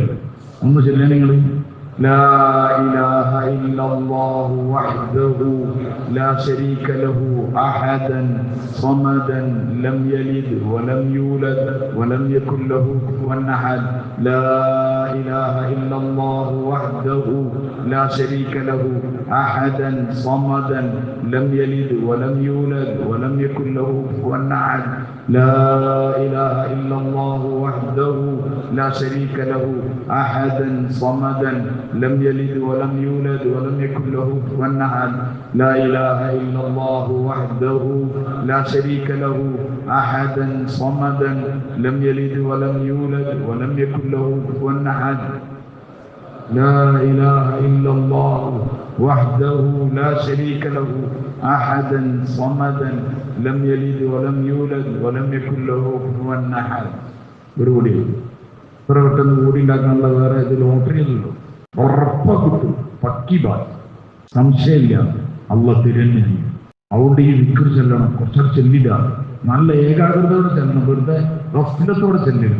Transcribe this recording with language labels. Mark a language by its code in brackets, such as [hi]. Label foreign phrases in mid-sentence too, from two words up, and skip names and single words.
[ml] ഒന്ന് ചെല്ലാൻ നിങ്ങൾ [ar] لا إله إلا الله وحده لا شريك له أحدا صمدا لم يلد ولم يولد ولم يكن له كفوا أحد. لا إله إلا الله وحده لا شريك له أحدا صمدا لم يلد ولم يولد ولم يكن له كفوا أحد. لا إله إلا الله وحده لا شريك له أحدا صمدا لم يلد ولم يولد ولم يكن له كفوا أحد. لا إله إلا الله وحده لا شريك له أحدا صمدا لم يلد ولم يولد ولم يكن له كفوا أحد. لا إله إلا الله وحده لا شريك له أحدا صمدا لم يلد ولم يولد ولم يكن له كفوا أحد. [ml] ഒരു കൂടി ഇത്ര പെട്ടെന്ന് കൂടി ഉണ്ടാക്കാനുള്ള വേറെ ഇത് ലോട്ടറി അല്ലല്ലോ. ഉറപ്പാ കിട്ടും, പക്കി ബാധ, സംശയമില്ല. അള്ളാഹ് തിരഞ്ഞു ചെയ്യും. അവിടെ ഈ വിക്ർ ചെല്ലണം. കുറച്ചൊരു ചെല്ലില്ല, നല്ല ഏകാഗ്രതയോടെ ചെല്ലണം. വെറുതെ ഗഫ്ലത്തോടെ ചെല്ലരുത്.